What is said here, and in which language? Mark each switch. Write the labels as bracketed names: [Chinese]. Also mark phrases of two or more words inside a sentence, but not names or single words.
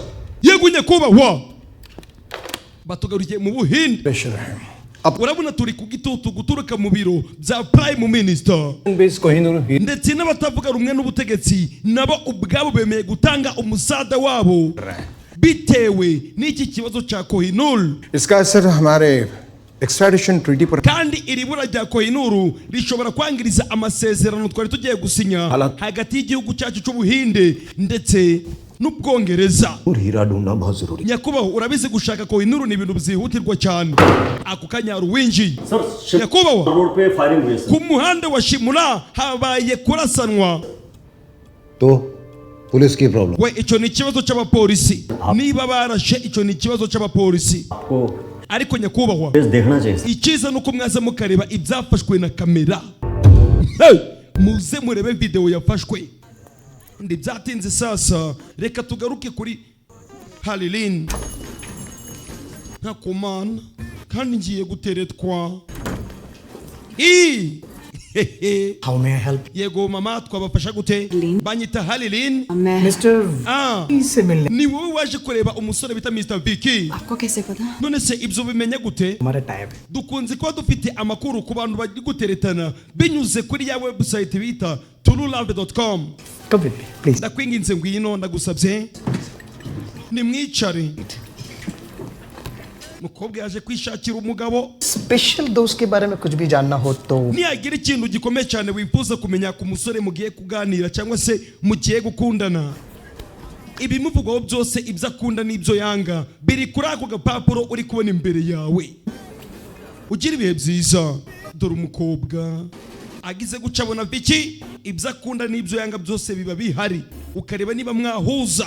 [Kinyarwanda] Yegunye kubahwa batugarukiye mu Buhinde. Urabona turi ku gitutu guturuka mu biro bya [English] Prime Minister [Kinyarwanda] ndetse n'abatavuga rumwe n'ubutegetsi nabo ubwabo bemeye gutanga umusada wabo bitewe n'iki kibazo cya Kohinoor. [Hindi] इसका असर हमारे [English] extradition treaty [Hindi] पर [Kinyarwanda] kandi iri bura rya Kohinoor rishobora kwangiriza amasezerano twari tugiye gusinya hagati y'igihugu cyacu cy'Ubuhinde ndetse n'Ubwongereza. Nyakubahwa urabizi gushaka Kohinoor ni ibintu byihutirwa cyane. Ako kanyaru winji nyakubahwa ku muhanda wa Shimula habaye kurasanwa. [Hindi] पुलिस की प्रॉब्लम [Kinyarwanda] we icyo ni ikibazo cy'abapolisi. Niba barashe icyo ni ikibazo cy'abapolisi. Ariko nyakubahwa icyiza nuko mwaza mukareba ibyafashwe na kamera. Muze murebe video yafashwe. Ndi byatinze sasa reka tugaruke kuri Halilin. Ntakomana kandi ngiye guteretwa. [English] How may I help? [Kinyarwanda] Yego mama twabafasha gute? Banyita Halilin. [Hindi] Mr. से मिलने. [Kinyarwanda] Ni wowe waje kureba umusore bita Mr. Vicky. [Hindi] आपको कैसे पता? [Kinyarwanda] None se ibyo bimenye gute? [Hindi] हमारा टाइप. [Kinyarwanda] Dukunze kuba dufite amakuru ku bantu bari guteretana binyuze kuri ya website bita turulove.com. [English] Come with me, please. [Kinyarwanda] Ndakwinginze ngwino ndagusabye. Nimwicare. Mukobwa yaje kwishakira umugabo. [Hindi] Special दोस्त के बारे में कुछ भी जानना हो तो. [Kinyarwanda] Niyagira ikintu gikomeye cyane wifuza kumenya ku musore mugiye kuganira cyangwa se mugiye gukundana. Ibimuvugwaho byose ibyo akunda n'ibyo yanga biri kuri ako gapapuro uri kubona imbere yawe. Ugira ibihe byiza. Dore umukobwa agize guca abona Vicky ibyo akunda n'ibyo yanga byose biba bihari ukareba niba mwahuza.